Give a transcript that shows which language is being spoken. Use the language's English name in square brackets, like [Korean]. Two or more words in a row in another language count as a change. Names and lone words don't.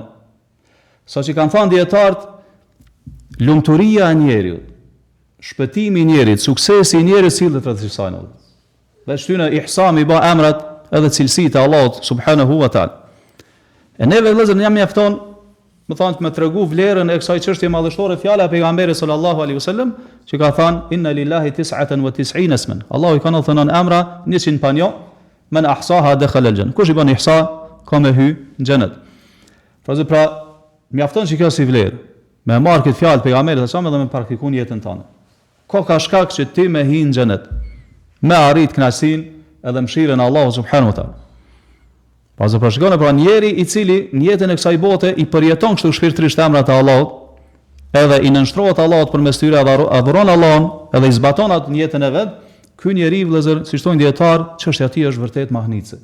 [Albanian] Saqë kanë thënë dietarët, lumturia e njeriut, shpëtimi i njerit, suksesi i njerit sillet rreth kësaj. Veç ty në ihsa me i bë emrat edhe cilësitë e Allahut [Arabic] سبحانه وتعالى. [Albanian] E neve vëllezër jam mjafton, më thonë të më tregu vlerën e kësaj çështje madhështore fjala e pejgamberit [Arabic] صلى الله عليه وسلم, [Albanian] që ka thënë [Arabic] إن لله 99 اسما. [Albanian] Allahu i ka thënë emra 100 panjo, [Arabic] من أحصاها دخل الجنة. [Albanian] Kush i bën ihsa ka me hy në xhenet. Pra mjafton që kjo si vlerë, me marr këtë fjalë pejgamberit [Arabic] صلى الله عليه وسلم [Albanian] dhe me praktikun jetën tonë. Ka shkak që ti me hy në xhenet, me arrit kënaqësinë edhe mëshirën e Allahut [Arabic] سبحانه وتعالى. [Albanian] Pas e përshkone pra njeri i cili në jetën e kësaj bote i përjeton kështu shpirtërisht emrat e Allahut, edhe i nënshtrohet Allahut përmes tyre, adhuron Allahun, edhe i zbaton atë në jetën e vet, ky njeri vëllazër, siç thonë dietar, çështja e tij është vërtet mahnice.